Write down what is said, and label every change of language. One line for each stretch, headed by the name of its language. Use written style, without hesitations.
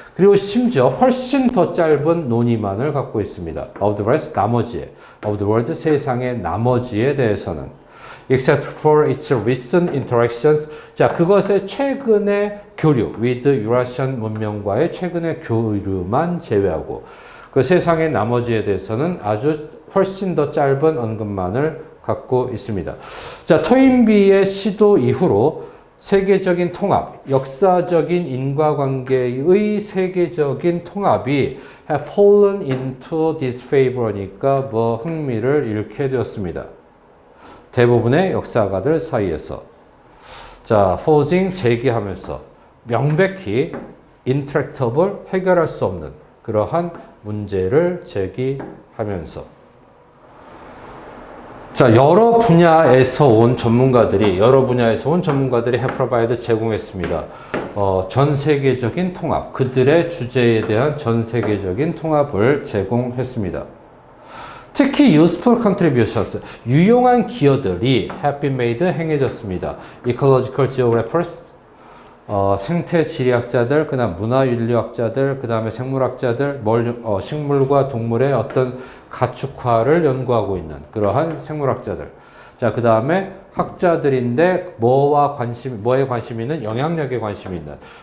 Korean: 그리고 심지어 훨씬 더 짧은 논의만을 갖고 있습니다.
English: of the rest, of the world,
Korean: 세상의 나머지에 대해서는
English: except for its recent interactions.
Korean: 자, 그것의 최근의 교류,
English: with Eurasian
Korean: 문명과의 최근의 교류만 제외하고 그 세상의 나머지에 대해서는 아주 훨씬 더 짧은 언급만을 갖고 있습니다. 자, 토인비의 시도 이후로 세계적인 통합, 역사적인 인과관계의 세계적인 통합이
English: have fallen into disfavor
Korean: 니까 흥미를 잃게 되었습니다. 대부분의 역사가들 사이에서. 자, forging, 제기하면서 명백히 intractable, 해결할 수 없는 그러한 문제를 제기하면서. 자, 여러 분야에서 온 전문가들이
English: have provide
Korean: 제공했습니다. 전 세계적인 통합, 그들의 주제에 대한 전 세계적인 통합을 제공했습니다.
English: 특히 useful contributions,
Korean: 유용한 기여들이
English: have been made,
Korean: 행해졌습니다.
English: ecological geographers,
Korean: 생태 지리학자들, 그 다음 문화윤리학자들, 그 다음에 생물학자들, 식물과 동물의 어떤 가축화를 연구하고 있는 그러한 생물학자들. 자, 그 다음에 학자들인데 뭐에 관심이 있는? 영향력에 관심이 있는.